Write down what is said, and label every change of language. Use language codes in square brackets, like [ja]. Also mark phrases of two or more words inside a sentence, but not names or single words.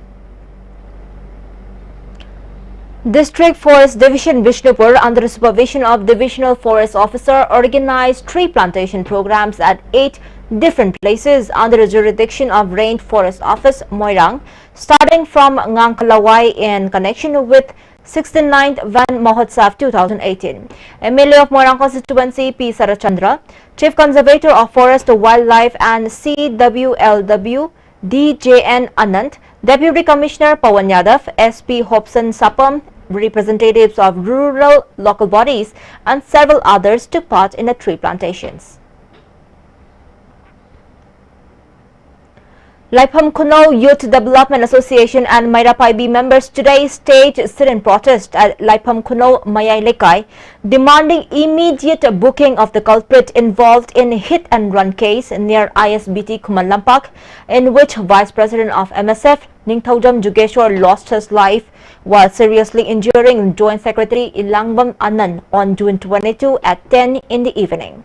[en] District Forest Division Bishnupur, under the supervision of Divisional Forest Officer, organized tree plantation programs at 8 different places under the jurisdiction of Range Forest Office, Moirang, starting from Ngangkalawai in connection with 69th Van Mahotsav 2018. MLA of Moirang constituency P. Sarachandra, Chief Conservator of Forest, Wildlife and CWLW DJN Anand, Deputy Commissioner Pawan Yadav, SP Hobson Sapam, representatives of rural local bodies and several others took part in the tree plantations. Laipham Kuno Youth Development Association and Mairapaibi members today staged sit-in protest at Laipham Kuno Mayai Lekai, demanding immediate booking of the culprit involved in hit-and-run case near ISBT Kumalampak, in which Vice President of MSF Ningthaujam Jugeshwar lost his life while seriously injuring Joint Secretary Ilangbam Anand on June 22 at 10 in the evening.